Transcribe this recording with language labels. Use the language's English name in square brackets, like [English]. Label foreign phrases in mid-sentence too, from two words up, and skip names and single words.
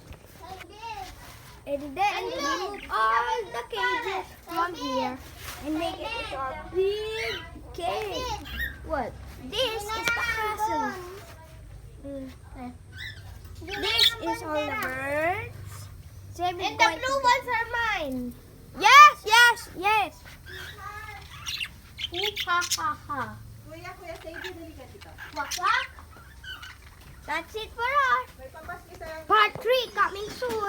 [English] And then we remove all the cages from here and make it into a big cage. What? This is the castle. This is all the birds. And the blue ones are mine. Yes. Ha ha ha. [Filipino] Kuya, Sadie, dali ka dito. Wak wak. [English] That's it for us. [Filipino] May papaski sa [English] Part 3 coming soon.